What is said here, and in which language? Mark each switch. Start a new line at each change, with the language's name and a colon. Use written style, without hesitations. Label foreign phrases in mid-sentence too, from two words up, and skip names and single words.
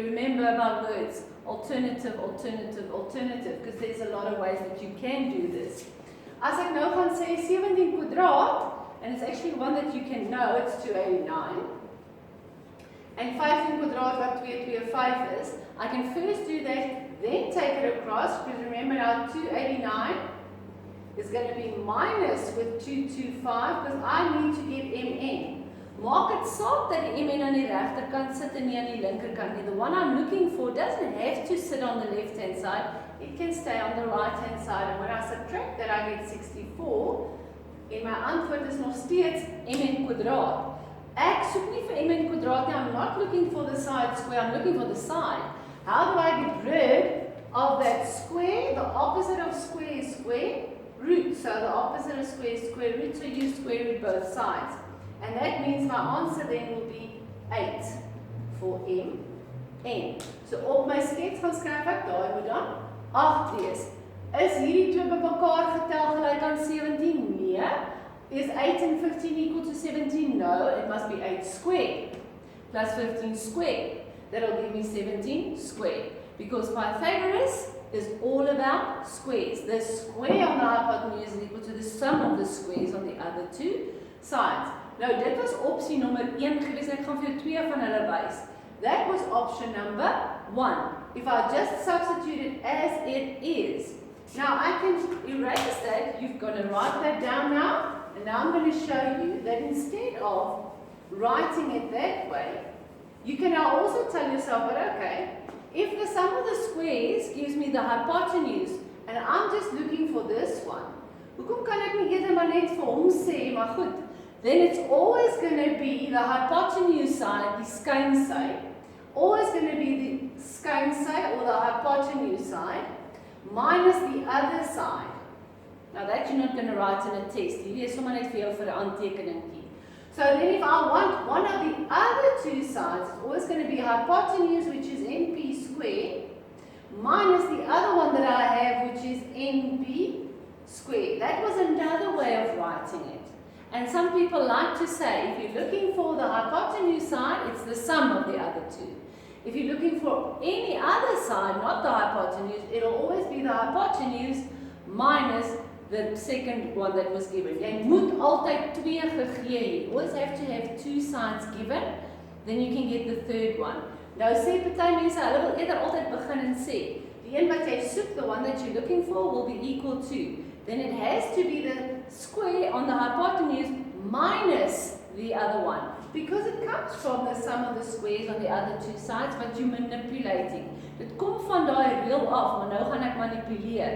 English: Remember about words. Alternative, alternative, alternative, because there's a lot of ways that you can do this.
Afrikaans: As ek nou gaan sê 17 kwadraat,
English: and it's actually one that you can know, it's 289.
Afrikaans: And 15 kwadraat wat 225 is,
English: I can first do that, then take it across, because remember now 289 is going to be minus with 225, because I need to get MN.
Afrikaans: Maak dit saak dat die MN aan die regterkant sit en nie aan die linkerkant nie.
English: The one I'm looking for doesn't have to sit on the left-hand side. It can stay on the right-hand side. And when I subtract that, I get 64.
Afrikaans: En my antwoord is nog steeds MN kwadraat. Ek soek nie vir MN kwadraat nie.
English: I'm not looking for the side square. I'm looking for the side. How do I get rid of that square? The opposite of square is square root. So the opposite of square is square root. So you square root both sides. And that means my answer then will be 8 for MN.
Afrikaans: So op my skets gaan skryf ek daar moet dan 8 wees. Is hierdie twee bymekaar getel gelyk aan 17?
English: Nee. Is 8 and 15 equal to 17? No, it must be 8 squared plus 15 squared. That'll give me 17 squared. Because Pythagoras is all about squares. The square on the hypotenuse is equal to the sum of the squares on the other two sides.
Afrikaans: Nou, dit was opsie nommer 1 gewees, ek gaan vir jou 2 van hulle wys.
English: That was option number 1. If I just substitute it as it is. Now, I can erase that. You've got to write that down now. And now I'm going to show you that instead of writing it that way, you can now also tell yourself, but okay, if the sum of the squares gives me the hypotenuse, and I'm just looking for this one,
Afrikaans: hoekom kan ek nie eerder maar net vir hom sê, maar goed,
English: then it's always going to be the hypotenuse side,
Afrikaans: die skynsy,
English: always going to be the skynsy or the hypotenuse side, minus the other side. Now that you're not going to write in a test,
Afrikaans: hierdie is sommer net vir jou vir 'n aantekeningkie.
English: So then if I want one of the other two sides, it's always going to be hypotenuse, which is NP squared, minus the other one that I have, which is NP squared. That was another way of writing it. And some people like to say, if you're looking for the hypotenuse side, it's the sum of the other two. If you're looking for any other side, not the hypotenuse, it'll always be the hypotenuse minus the second one that was given.
Afrikaans: Jy moet altyd 2 gegee hê.
English: You always have to have 2 sides given, then you can get the third one.
Afrikaans: Nou sê party mense, hulle wil eerder altyd begin en sê, die een wat jy soek,
English: the one that you're looking for will be equal to. Then it has to be the square on the hypotenuse minus the other one. Because it comes from the sum of the squares on the other 2 sides, but you're manipulating.
Afrikaans: Dit kom van daai reël af, maar nou gaan ek manipuleer.